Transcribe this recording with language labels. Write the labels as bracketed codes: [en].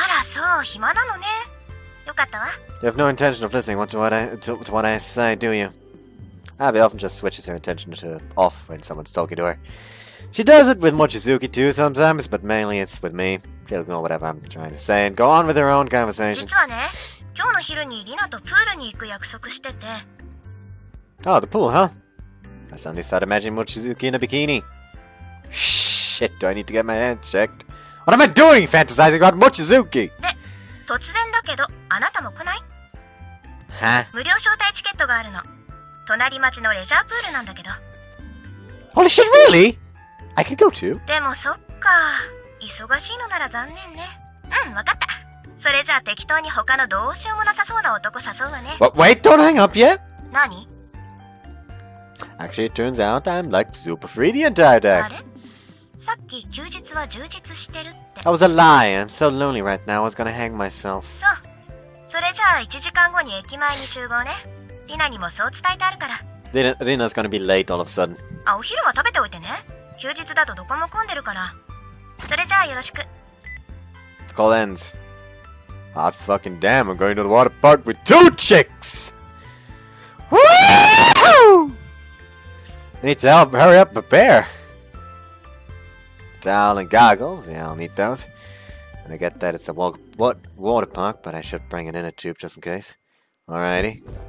[ja] あら、そう、暇なのね。よかったわ。 [en] You have no intention of listening to what I say, do you? Abby often just switches her attention to off when someone's talking to her. She does it with Mochizuki too sometimes, but mainly it's with me. She'll ignore whatever I'm trying to say and go on with her own conversation. [ja] 実はね、今日の昼にリナとプールに行く約束してて。 [en] Oh, the pool, huh? I suddenly start imagining Mochizuki in a bikini. Shit, do I need to get my head checked? What am I doing fantasizing about Mochizuki? [ja] で、突然だけど、あなたも来ない？ [en] Huh? [ja] 無料招待チケットがあるの。隣町のレジャープールなんだけど。 [en] Holy shit, really? I could go too. [ja] でもそっか。忙しいのなら残念ね。うん、わかった。それじゃあ適当に他のどうしようもなさそうな男誘うわね。 [en] But wait, don't hang up yet. [ja] 何？ [en] Actually, it turns out I'm like super free the entire day. [ja] あれ？さっき休日は充実してるって。 [en] That was a lie. I'm so lonely right now. I was gonna hang myself. [ja] そう。それじゃあ1時間後に駅前に集合ね。リナにもそう伝えてあるから。 [en] Rina's gonna be late all of a sudden. [ja] あ、お昼は食べておいてね。休日だとどこも混んでるから。それじゃあよろしく。 [en] The call ends. Hot fucking damn, I'm going to the water park with 2 chicks! I need to help hurry up prepare. Towel and goggles, yeah, I'll need those. And I get that it's a water park, but I should bring an inner tube just in case. Alrighty.